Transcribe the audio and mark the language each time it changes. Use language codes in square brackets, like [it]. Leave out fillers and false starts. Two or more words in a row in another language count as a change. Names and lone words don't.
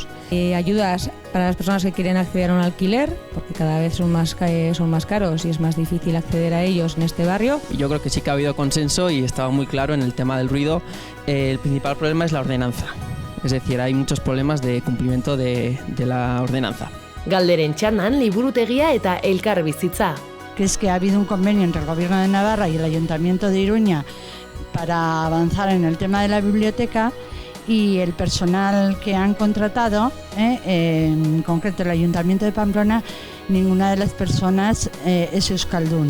[es] Ayudas para las personas que quieren acceder a un alquiler, porque cada vez son más caros y es más difícil acceder a ellos en este barrio. Yo creo que sí que ha habido consenso y estaba muy claro en el tema del ruido. El principal problema es la ordenanza, es decir, hay muchos problemas de cumplimiento de la ordenanza. [eu] Galderen txandan, liburutegia eta elkarbizitza. [es] Que es que ha habido un convenio entre el Gobierno de Navarra y el Ayuntamiento de Iruña para avanzar en el tema de la biblioteca, y el personal que han contratado, en concreto el Ayuntamiento de Pamplona, ninguna de las personas es euskaldun.